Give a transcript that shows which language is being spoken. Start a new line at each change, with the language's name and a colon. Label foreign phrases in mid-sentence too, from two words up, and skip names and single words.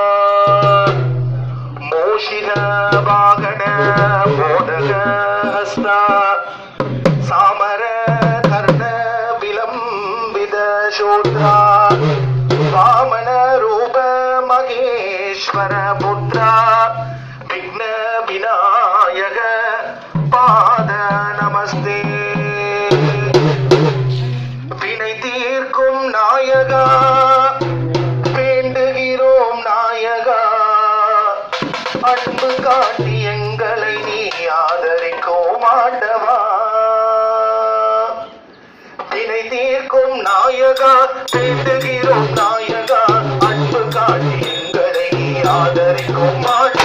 Sanskrit: मोषिक वाहन मोदक हस्ता सामर कर्ण विलंबित शूद्रा वामन रूप महेश्वर पुत्रा विघ्न विनायक पाद नमस्ते।
Tamil: विனை தீர்க்கும் நாயகா வேண்டுகிறோம் நாயகா, அன்பு காட்டி எங்களை நீ ஆதரிக்கும் ஆண்டவா। வினை தீர்க்கும் நாயகா வேண்டுகிறோம் நாயகா, அன்பு காட்டி எங்களை நீ ஆதரிக்கும்